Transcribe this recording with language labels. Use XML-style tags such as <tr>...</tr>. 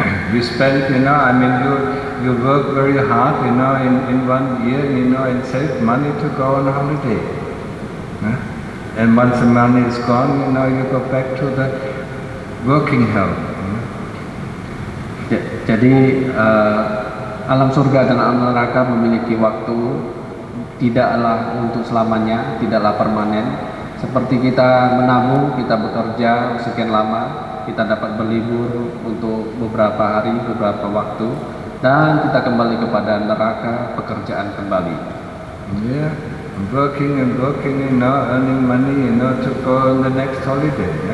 <en>We spend, you work very hard, in 1 year, and save money to go on holiday. And once the money is gone, you go back to the working hell.</en> <id>Jadi alam surga dan alam neraka memiliki waktu, tidaklah untuk selamanya, tidaklah permanen. Seperti kita menabung, kita bekerja sekian lama, kita dapat berlibur untuk beberapa hari, beberapa waktu, dan kita kembali kepada neraka, pekerjaan kembali.</id> <en>Yeah, working, earning money, to go on the next holiday.</en>